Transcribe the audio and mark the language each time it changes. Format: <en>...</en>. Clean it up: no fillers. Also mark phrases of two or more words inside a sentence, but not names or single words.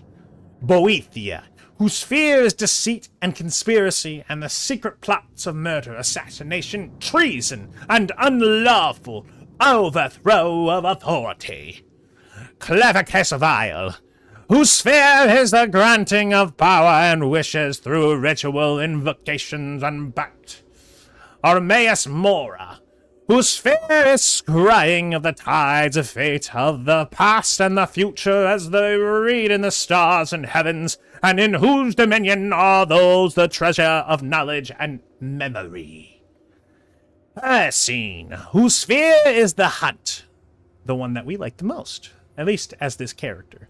<en>Boethia, whose sphere is deceit and conspiracy and the secret plots of murder, assassination, treason, and unlawful overthrow of authority. Clevicus Vile, whose sphere is the granting of power and wishes through ritual invocations unbacked. Armaeus Mora, whose sphere is scrying of the tides of fate of the past and the future as they read in the stars and heavens, and in whose dominion are those the treasure of knowledge and memory. Ursine, whose sphere is the hunt, the one that we like the most, at least as this character.</en>